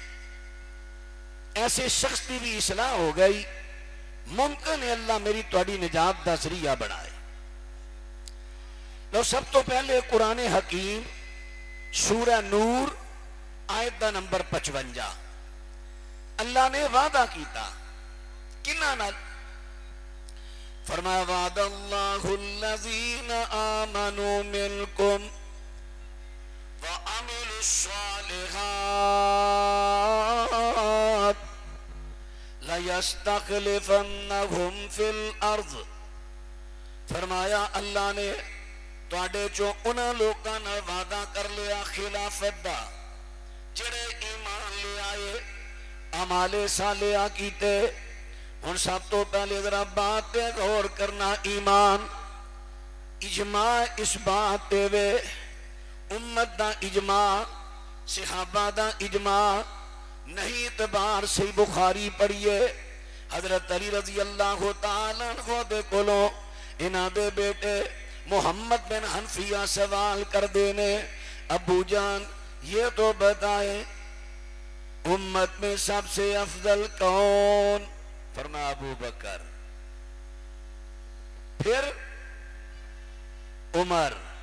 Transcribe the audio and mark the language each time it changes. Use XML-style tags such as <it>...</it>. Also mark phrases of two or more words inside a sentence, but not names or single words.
<ur>ایسے شخص کی بھی اصلاح ہو گئی</ur> <pa>ممکن ہے اللہ میری تہاڈی نجات دا ذریعہ بنائے لو سب تو پہلے قرآن حکیم سورہ نور آیت دا نمبر 55 اللہ نے وعدہ کیتا کنہاں نال فرمایا</pa> <ar>وعد اللہ الذین آمنوا منکم وعملوا الصالحات لَيَسْتَخْلِفَنَّهُمْ فِي الْأَرْضِ</ar> <pa>فرمایا اللہ نے تواڈے چوں انہاں لوکاں نال وعدہ کر لیا خلافت دا جڑے ایمان لے آئے اعمال صالحہ کیتے. ہن سب تو پہلے ذرا بات تے غور کرنا. ایمان اجماع اس بات تے وے امت دا اجماع صحابہ دا اجماع نہیں اعتبار سے بخاری پڑھیے حضرت علی رضی اللہ تعالیٰ عنہ دے کولوں انہاں دے بیٹے محمد بن حنفیہ سوال کر دینے</pa> <ur>ابو جان یہ تو بتائیں امت میں سب سے افضل کون؟</ur> <pa>فرمایا ابو بکر پھر عمر.</pa>